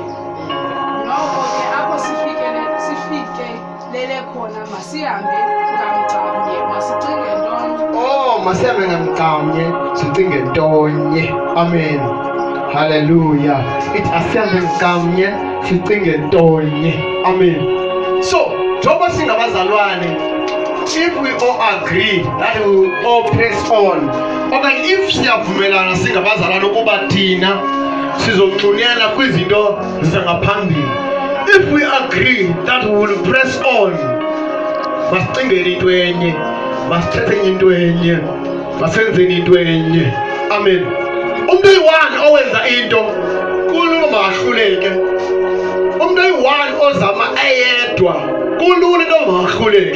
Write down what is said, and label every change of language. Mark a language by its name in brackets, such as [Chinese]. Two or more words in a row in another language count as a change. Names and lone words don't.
[Xhosa] Noko ke apho sifikelele khona masihambe ngamcamnye masicinge ntonye. Masihambe ngamcamnye sicinge ntonye. Amen. Hallelujah. Ithi asihambe ngamnye sicinge ntonye. Amen. So, njengoba singabazalwane, [English] if we all agree that we will all press on, [Xhosa] okanye if siyavumelana singabazalwane ukuba thina sizonxunyela kwizinto zangaphambili, [English] if we agree that we will press on, [Xhosa] masicingeni into enye, masithethe into enye, masenzeni into enye. Amen. Umuntu oyi-one owenza into kulula mahluleke. Umuntu oyi-one ozama eyedwa kulula into mahluleke.